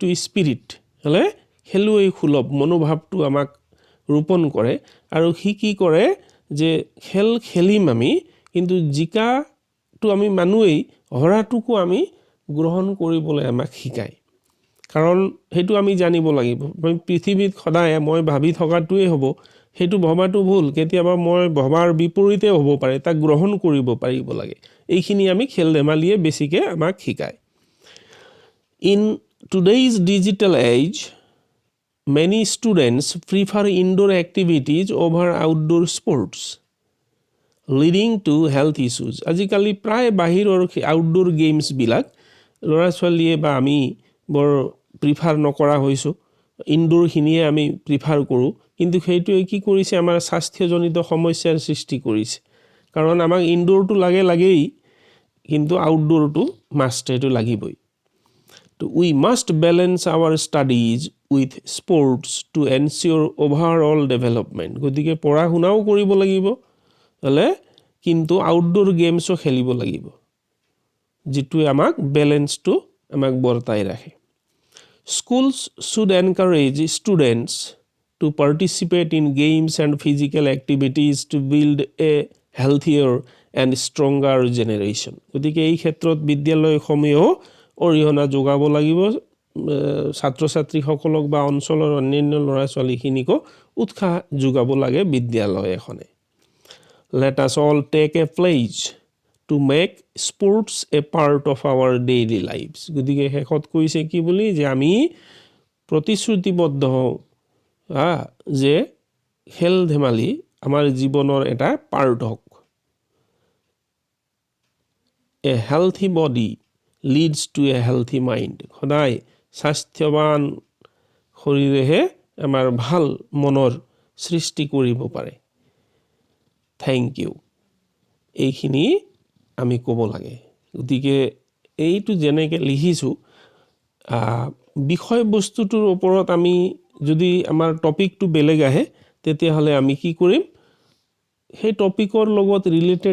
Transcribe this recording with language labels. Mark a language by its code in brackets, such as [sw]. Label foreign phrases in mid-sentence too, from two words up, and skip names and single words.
[as] স্পিৰিট হলে খেলুৱৈ সুলভ মনোভাৱটো আমাক ৰোপণ কৰে আৰু কি কৰে যে খেল খেলিম আমি কিন্তু জিকাটো আমি মানুহেই হৰাটোকো আমি গ্ৰহণ কৰিবলৈ আমাক শিকায় কাৰণ হেতু আমি জানিব লাগিব পৃথিৱীত সদায় মই ভাবি থকাটোৱে হ'ব হেতু ভবাটো ভুল কেতিয়াবা মই ভবাৰ বিপৰীতে হ'ব পাৰে তাক গ্ৰহণ কৰিব পাৰিব লাগে এইখিনি আমি খেল ধেমালিয়ে বেছিকে আমাক শিকায় [en] in today's digital age many students prefer indoor activities over outdoor sports leading to health issues [as] আজিকালি প্ৰায় বাহিৰৰ [en] outdoor games [as] বিলাক ল'ৰা ছোৱালীয়ে বা আমি বৰ প্ৰিফাৰ নকৰা হৈছো ইনডোৰ খিনিয়ে আমি প্ৰিফাৰ কৰো কিন্তু সেইটোৱে কি কৰিছে আমাৰ স্বাস্থ্যজনিত সমস্যাৰ সৃষ্টি কৰিছে কাৰণ আমাক ইনডোৰটো লাগেই কিন্তু আউটডোৰটো মাষ্ট এটো লাগিবই [en] So we must balance our studies with sports to ensure overall development. [as] গতিকে পঢ়া শুনাও কৰিব লাগিব হলে কিন্তু [en] outdoor games [as] খেলিব লাগিব যেটো আমাক ব্যালেন্সটো আমাক বৰ্তাই ৰাখে [en] Schools should encourage students to participate in games and physical activities to build a healthier and stronger generation. [as] গতিকে এই ক্ষেত্ৰত বিদ্যালয়সমূহেও অৰিহণা যোগাব লাগিব ছাত্ৰ ছাত্ৰীসকলক বা অঞ্চলৰ অন্যান্য ল'ৰা ছোৱালীখিনিকো উৎসাহ যোগাব লাগে বিদ্যালয় এখনে [en] Let us all take a pledge to make sports a part of our daily lives [as] গতিকে শেষত কৈছে কি বুলি যে আমি প্ৰতিশ্ৰুতিবদ্ধ হওঁ যে খেল ধেমালি আমাৰ জীৱনৰ এটা পাৰ্ট হওক [en] A healthy body leads to a healthy mind [as] সদায় স্বাস্থ্যৱান শৰীৰেহে আমাৰ ভাল মনৰ সৃষ্টি কৰিব পাৰে [en] thank you [as] এইখিনি আমি ক'ব লাগে গতিকে এইটো যেনেকৈ লিখিছো বিষয়বস্তুটোৰ ওপৰত আমি যদি আমাৰ টপিকটো বেলেগ আহে তেতিয়া হলে আমি কি কৰিম সেই টপিকৰ লগত ৰিলেটেড